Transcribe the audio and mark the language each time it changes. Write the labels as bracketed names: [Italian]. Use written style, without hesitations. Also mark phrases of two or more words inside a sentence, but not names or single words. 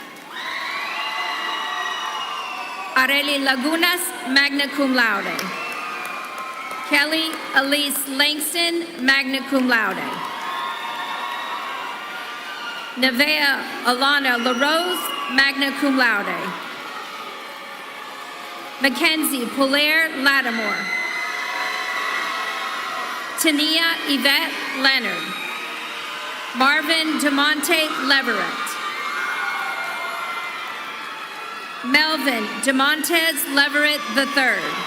[English] Areli Lagunas, [Latin] magna cum laude. [English] Kelly Elise Langston, [Latin] magna cum laude. [English] Nevea Alana LaRose, [Latin] magna cum laude. [English] Mackenzie Polaire Lattimore. Tania Yvette Leonard. Marvin DeMonte Leverett. Melvin DeMontez Leverett III.